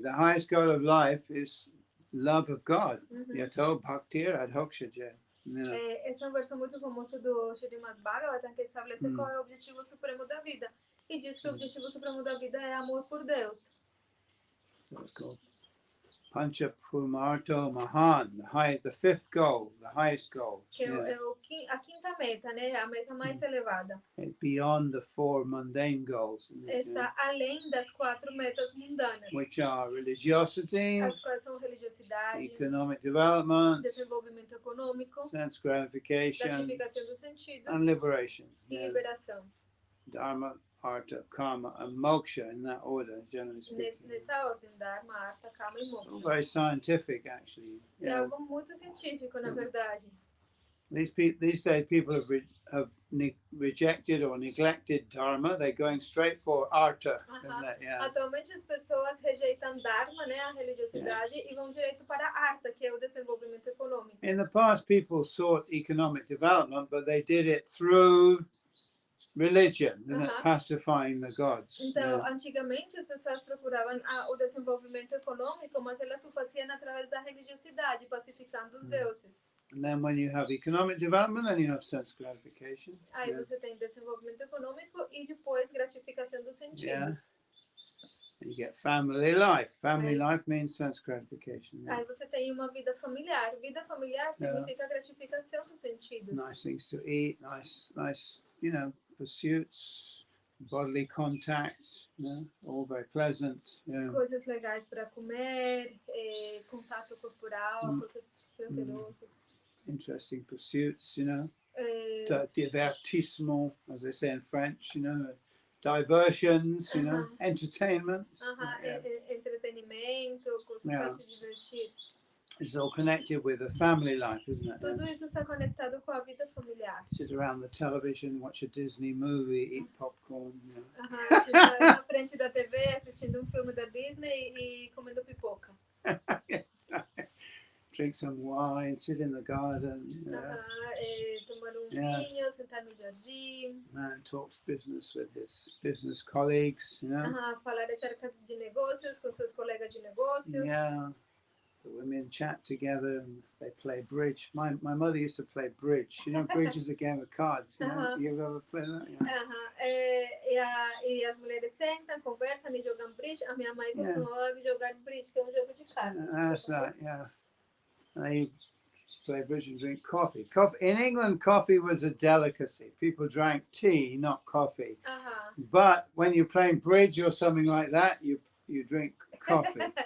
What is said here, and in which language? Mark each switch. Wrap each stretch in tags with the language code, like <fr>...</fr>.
<en>The highest goal of life is love of God.</en> <sa>Yato bhaktir adhoksha jay.</sa> <pt>Esse é versão muito famoso do Srimad Bhagavatam que estabelece qual é o objetivo supremo da vida. E diz que o objetivo supremo da vida é amor por Deus.</pt> <en>So it's called Pancha Pumarto Mahan, the fifth goal, the highest goal.</en> <pt>Que é a quinta meta, né? A meta mais elevada.</pt> <en>It's beyond the four mundane goals.</en> <pt>Está além das 4 metas mundanas.</pt> <en>Which are religiosity,</en> <pt>as quais são religiosidade,</pt> <en>economic development,</en> <pt>desenvolvimento econômico,</pt> <en>sense gratification,</en> <pt>gratificação dos sentidos</pt> <en>and liberation.</en> <pt>e liberação.</pt> <en>Dharma, Artha, Karma, and Moksha in that order, generally speaking.</en> <pt>Nessa ordem, Dharma, Artha, Karma e Moksha.</pt> <en>All very scientific, actually.</en> <pt>É algo muito científico, na verdade.</pt> <en>These days, people have rejected or neglected Dharma. They're going straight for Artha, isn't it? Yeah.</en> <pt>Atualmente, as pessoas rejeitam Dharma, né, a religiosidade, e vão direto para Artha, que é o desenvolvimento econômico.</pt> <en>In the past, people sought economic development, but they did it through religion, pacifying the gods.</en> <pt>Então, antigamente as pessoas procuravam o desenvolvimento econômico, mas elas o faziam através da religiosidade, pacificando os deuses.</pt> <en>And then when you have economic development, then you have sense gratification.</en> <pt>Aí você tem desenvolvimento econômico e depois gratificação dos sentidos.</pt> <en>Yeah. You get family life. Family life means sense gratification.</en> <pt>Aí você tem uma vida familiar. Vida familiar significa gratificação dos sentidos.</pt> <en>Nice things to eat, nice, pursuits, bodily contacts, all very pleasant. Yeah.</en> <pt>Coisas legais para comer, contato corporal, coisas prazerosas.</pt> <en>Interesting pursuits, divertissement, as they say in French, diversions, entertainment.</en> <pt>Entretenimento, coisas para se divertir.</pt> <en>It's all connected with a family life, isn't it?</en> <pt>Tudo isso está conectado com a vida familiar.</pt> <en>Sit around the television, watch a Disney movie, eat popcorn.</en> <pt>Ficar na frente da TV assistindo filme da Disney e comendo pipoca.</pt> <en>Yes, right. Drink some wine, sit in the garden.</en> <pt>Tomar vinho, sentar no jardim.</pt> <en>Man talks business with his business colleagues,</en> <pt>Falar acerca de negócios com seus colegas de negócios.</pt> <en>Yeah. The women chat together and they play bridge. My mother used to play bridge. Bridge is a game of cards. You've ever played that? Yeah.</en> <pt>E as mulheres sentam, conversam e jogam bridge. A minha mãe costumava jogar bridge, que é jogo de cartas.</pt> <en>That's right, yeah. They play bridge and drink coffee. In England, coffee was a delicacy. People drank tea, not coffee. But when you're playing bridge or something like that, you drink coffee.</en>